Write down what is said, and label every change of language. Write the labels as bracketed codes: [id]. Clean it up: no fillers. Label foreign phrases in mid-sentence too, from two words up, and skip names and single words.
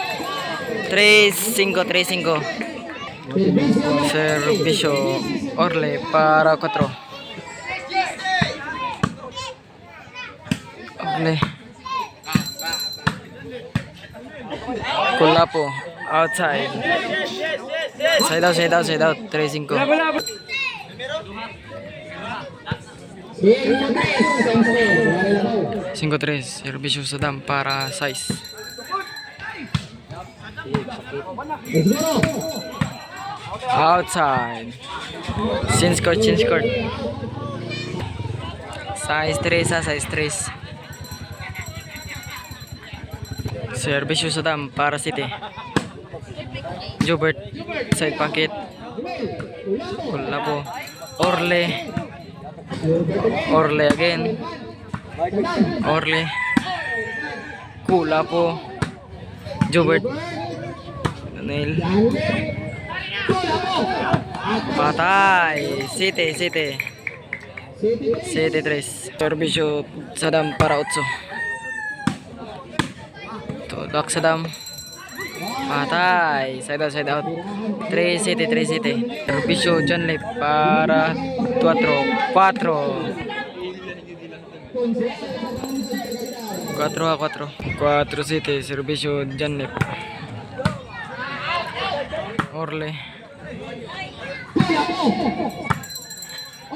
[ceb] 3-5, 3-5. Servisyo Orle para 4. Orle. Kulapo. Outside. [en] Side out, side out, side out. [ceb] 3-5. 5-3. Servisyo Sadam para 6. Outside. Sin score, sin score. 6-3 sa 6-3. Servisyo Sadam para City. Jubert. [en] Side pocket. [ceb] Kulapo. Orle. Orle again. Orle. Kulapo. Jubert. Nunel. Patay. City, City. 7-3. Servisyo Sadam para 8. Todak Sadam. Patay. [en] Side out, side out. [ceb] 3 City, 3 City. Servisyo John Leaf para 4. 4 City. Servisyo John Leaf. Orle.